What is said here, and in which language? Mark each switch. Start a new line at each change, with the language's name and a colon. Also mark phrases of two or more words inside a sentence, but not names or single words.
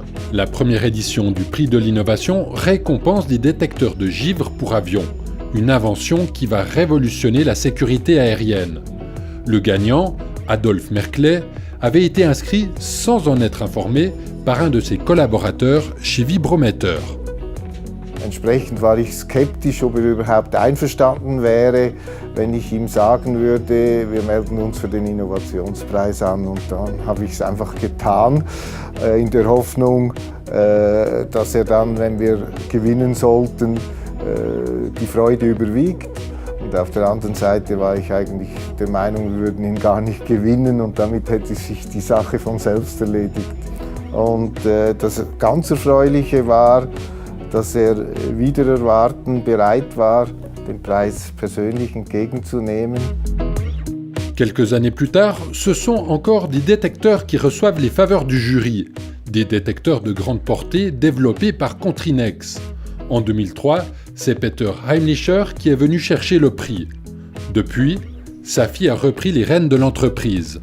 French: La première édition du prix de l'innovation récompense des détecteurs de givre pour avions, une invention qui va révolutionner la sécurité aérienne. Le gagnant, Adolphe Merkle, avait été inscrit sans en être informé par un de ses collaborateurs chez Vibrometer.
German: Entsprechend war ich skeptisch, ob überhaupt einverstanden wäre, wenn ich ihm sagen würde, wir melden uns für den Innovationspreis an. Und dann habe ich es einfach getan, in der Hoffnung, dass dann, wenn wir gewinnen sollten, die Freude überwiegt. Und auf der anderen Seite war ich eigentlich der Meinung, wir würden ihn gar nicht gewinnen und damit hätte sich die Sache von selbst erledigt. Und das ganz Erfreuliche war, dass wider Erwarten bereit war, den Preis persönlich entgegenzunehmen.
French: Quelques années plus tard, ce sont encore des détecteurs qui reçoivent les faveurs du jury, des détecteurs de grande portée développés par Contrinex. En 2003, c'est Peter Heimlicher qui est venu chercher le prix. Depuis, Safi a repris les rênes de l'entreprise.